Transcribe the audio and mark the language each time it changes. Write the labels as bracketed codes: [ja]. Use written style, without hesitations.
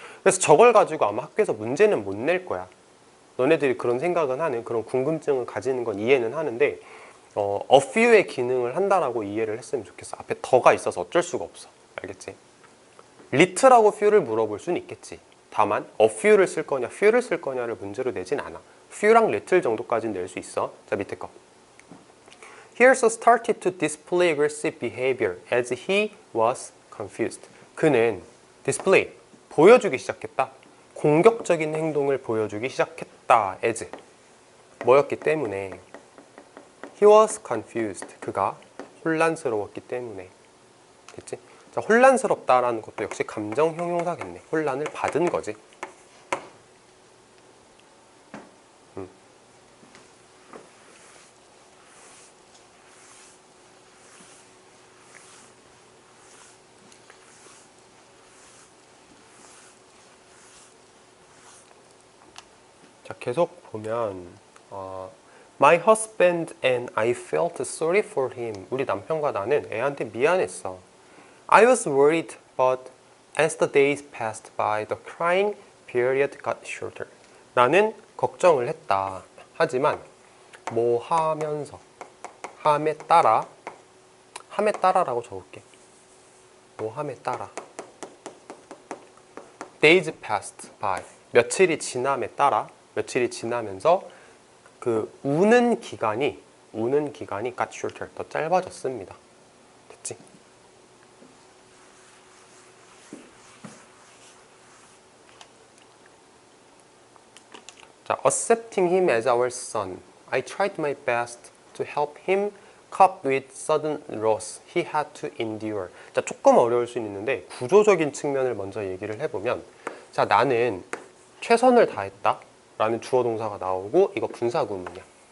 [ko] 그래서 저걸 가지고 아마 학교에서 문제는 못 낼 거야. 너네들이 그런 생각은 하는, 그런 궁금증을 가지는 건 이해는 하는데 a few의 기능을 한다라고 이해를 했으면 좋겠어. 앞에 더가 있어서 어쩔 수가 없어. 알겠지? little하고 few를 물어볼 수는 있겠지. 다만 a few를 쓸 거냐 few를 쓸 거냐를 문제로 내진 않아. few랑 little 정도까지는 낼 수 있어. 자, 밑에 거. [en] He also started to display aggressive behavior as he was confused. [ko] 그는 display, 보여주기 시작했다. 공격적인 행동을 보여주기 시작했다. [en] as [ko] 뭐였기 때문에 [en] he was confused. [ko] 그가 혼란스러웠기 때문에. 됐지? 자, 혼란스럽다라는 것도 역시 감정 형용사겠네. 혼란을 받은 거지. 자, 계속 보면 [en] My husband and I felt sorry for him. [ko] 우리 남편과 나는 애한테 미안했어. [en] I was worried, but as the days passed by, the crying period got shorter. [ko] 나는 걱정을 했다. 하지만 뭐 하면서 함에 따라라고 적을게. 뭐 함에 따라. [en] Days passed by. [ko] 며칠이 지남에 따라 며칠이 지나면서 그 우는 기간이 [en] got shorter. [ko] 더 짧아졌습니다. 됐지? [en] 자, accepting him as our son. I tried my best to help him cope with sudden loss he had to endure. [ko] 자, 조금 어려울 수 있는데 구조적인 측면을 먼저 얘기를 해보면, 자, 나는 최선을 다했다 라는 주어 동사가 나오고 이거 분사구문이야.